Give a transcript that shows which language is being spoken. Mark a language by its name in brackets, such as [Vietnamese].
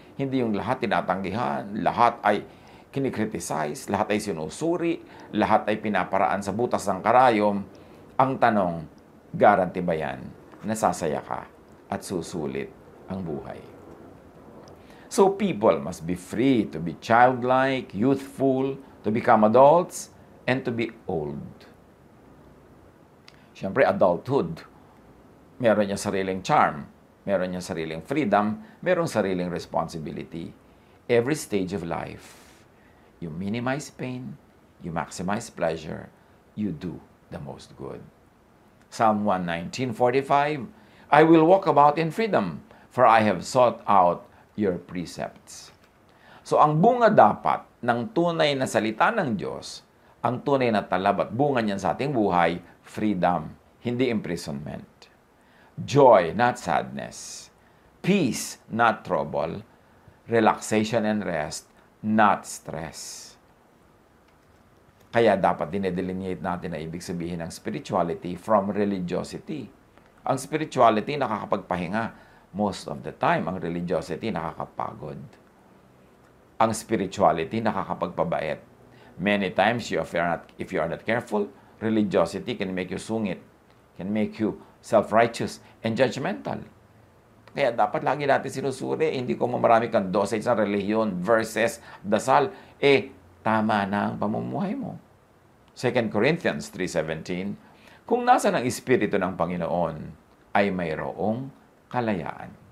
[Filipino] Hindi yung lahat tinatanggihan, lahat ay kinikriticize, lahat ay sinusuri, lahat ay pinaparaan sa butas ng karayom. Ang tanong, guarantee ba yan? Nasasaya ka at susulit ang buhay. [English] So people must be free to be childlike, youthful, to become adults, and to be old. [Filipino] Siyempre, adulthood, meron niya sariling charm, meron niya sariling freedom, meron sariling responsibility. [English] Every stage of life, you minimize pain, you maximize pleasure, you do the most good. Psalm 119:45, I will walk about in freedom, for I have sought out your precepts. [Filipino] So ang bunga dapat ng tunay na salita ng Diyos, ang tunay na talab at bunga niyan sa ating buhay, freedom, hindi imprisonment. [English] Joy, not sadness. Peace, not trouble. Relaxation and rest, not stress. [Filipino] Kaya dapat dinedelineate natin na ibig sabihin ng spirituality from religiosity. Ang spirituality nakakapagpahinga. [English] Most of the time, [Filipino] ang religiosity nakakapagod. Ang spirituality nakakapagpabait. [English] Many times, if you are not careful, religiosity can make you sungit, can make you self-righteous and judgmental. [Filipino] Kaya dapat lagi natin sinusuri, hindi ko marami kang dosage sa relihiyon versus dasal, tama na ang pamumuhay mo. 2 Corinthians 3:17, kung nasa ng Espiritu ng Panginoon, ay mayroong kalayaan.